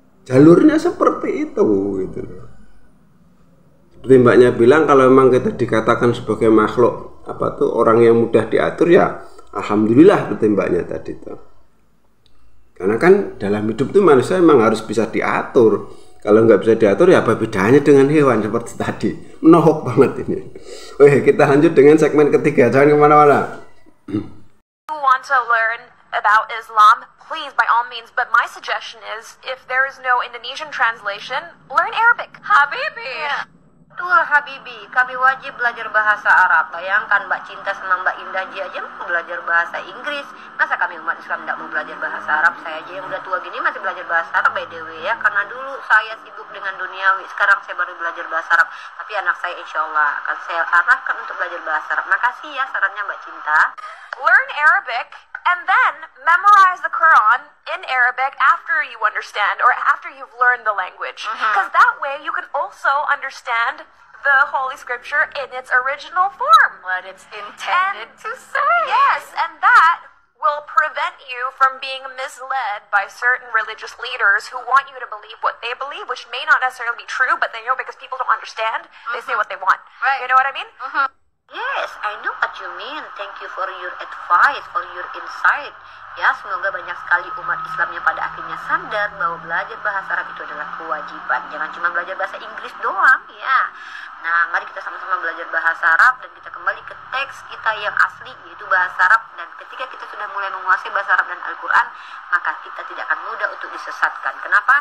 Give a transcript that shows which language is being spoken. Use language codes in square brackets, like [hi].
[id] Jalurnya seperti itu gitu. Seperti mbaknya bilang, kalau memang kita dikatakan sebagai makhluk apa tuh orang yang mudah diatur, ya alhamdulillah seperti mbaknya tadi tuh. Karena kan dalam hidup tuh manusia memang harus bisa diatur. Kalau nggak bisa diatur, ya apa bedanya dengan hewan seperti tadi. Menohok banget ini. Oke, kita lanjut dengan segmen ketiga. Jangan kemana-mana. [en] You want to learn about Islam, please, by all means. But my suggestion is, if there is no Indonesian translation, learn Arabic. Habibi. Yeah. [id] Betul Habibi, kami wajib belajar bahasa Arab. Bayangkan Mbak Cinta sama Mbak Indah aja mau belajar bahasa Inggris. Masa kami umat Islam tidak mau belajar bahasa Arab? Saya aja yang udah tua gini masih belajar bahasa Arab [en] by the way [id] ya. Karena dulu saya sibuk dengan duniawi, sekarang saya baru belajar bahasa Arab. Tapi anak saya insya Allah akan saya arahkan untuk belajar bahasa Arab. Makasih ya sarannya Mbak Cinta. [en] Learn Arabic and then memorize the Quran in Arabic after you understand or after you've learned the language. Because that way you can also understand the Holy Scripture in its original form. What it's intended to say. Yes, and that will prevent you from being misled by certain religious leaders who want you to believe what they believe, which may not necessarily be true, but they know because people don't understand, they say what they want. Right. You know what I mean? Yes, I know what you mean. Thank you for your advice, for your insight. [id] Ya, semoga banyak sekali umat Islam yang pada akhirnya sadar bahwa belajar bahasa Arab itu adalah kewajiban. Jangan cuma belajar bahasa Inggris doang, ya. Nah, mari kita sama-sama belajar bahasa Arab dan kita kembali ke teks kita yang asli, yaitu bahasa Arab. Dan ketika kita sudah mulai menguasai bahasa Arab dan Al-Quran, maka kita tidak akan mudah untuk disesatkan. Kenapa?